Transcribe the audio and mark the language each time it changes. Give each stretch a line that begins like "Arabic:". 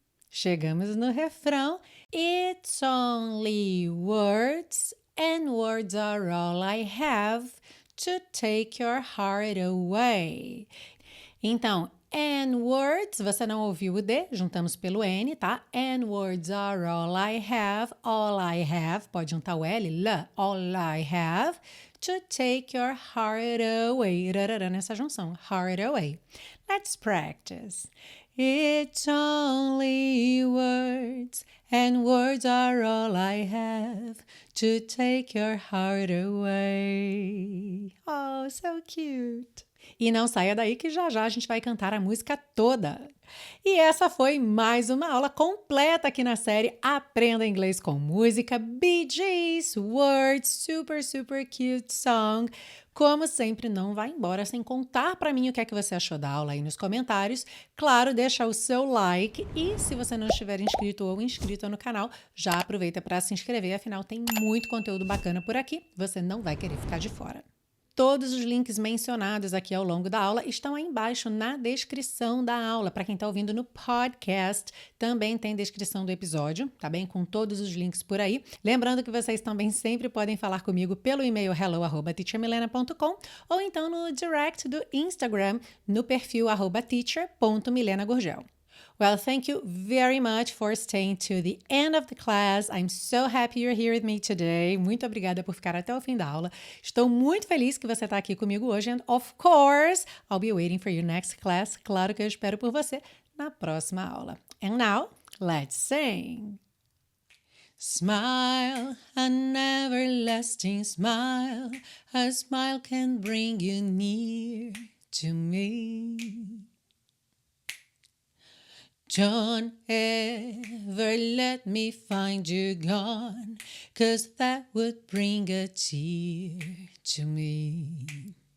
Portuguese: Chegamos no refrão.
English: It's only words, and words are all I have to take your heart away.
Portuguese: Então, and words, você não ouviu o D, juntamos pelo N, tá?
English: And words are all I have,
Portuguese: pode juntar o L,
English: all I have, to take your heart away,
Portuguese: rarará nessa junção,
English: heart away. Let's practice. It's only words, and words are all I have to take your heart away. Oh, so cute!
Portuguese: E não saia daí que já já a gente vai cantar a música toda. E essa foi mais uma aula completa aqui na série Aprenda Inglês com Música, Bee Gees, Words,
English: super, super cute song.
Portuguese: Como sempre, não vai embora sem contar para mim o que é que você achou da aula aí nos comentários. Claro, deixa o seu like e se você não estiver inscrito ou inscrita no canal, já aproveita para se inscrever, afinal tem muito conteúdo bacana por aqui, você não vai querer ficar de fora. Todos os links mencionados aqui ao longo da aula estão aí embaixo na descrição da aula. Para quem está ouvindo no podcast, também tem descrição do episódio, tá bem? Com todos os links por aí. Lembrando que vocês também sempre podem falar comigo pelo e-mail hello@teachermilena.com ou então no direct do Instagram, no perfil @teacher.milenagurgel.
English: Well, thank you very much for staying to the end of the class. I'm so happy you're here with me today.
Portuguese: Muito obrigada por ficar até o fim da aula. Estou muito feliz que você está aqui comigo hoje.
English: And of course, I'll be waiting for your next class.
Portuguese: Claro que eu espero por você na próxima aula.
English: And now, let's sing. Smile, an everlasting smile. A smile can bring you near to me. Don't ever let me find you gone, 'cause that would bring a tear to me.